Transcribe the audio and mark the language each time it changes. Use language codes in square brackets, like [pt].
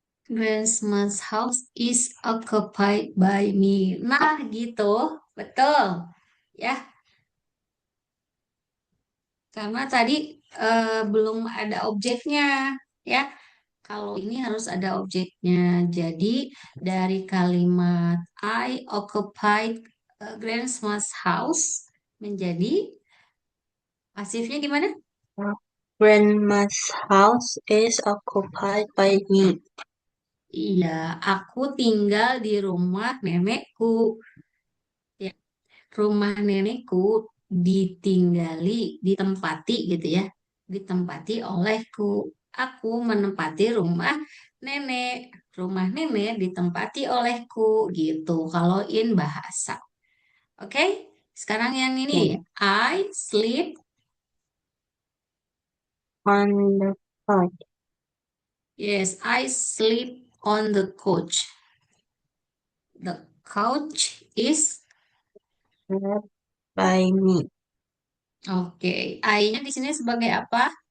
[en] Grandma's house is occupied by me. [id] Nah, gitu. Betul. Ya, karena tadi belum ada objeknya. Ya, kalau ini harus ada objeknya. Jadi, dari kalimat [en] I occupied grandma's house [id] menjadi pasifnya gimana? [en] grandma's house is occupied by me. [id] Iya, aku tinggal di rumah nenekku. Ya, rumah nenekku ditinggali, ditempati gitu ya. Ditempati olehku. Aku menempati rumah nenek. Rumah nenek ditempati olehku gitu. Kalau in bahasa. Oke, sekarang yang ini. [en] I sleep. On the couch. Yes, I sleep on the couch. The couch is. Slept by me. [id] Oke, I-nya di sini sebagai apa?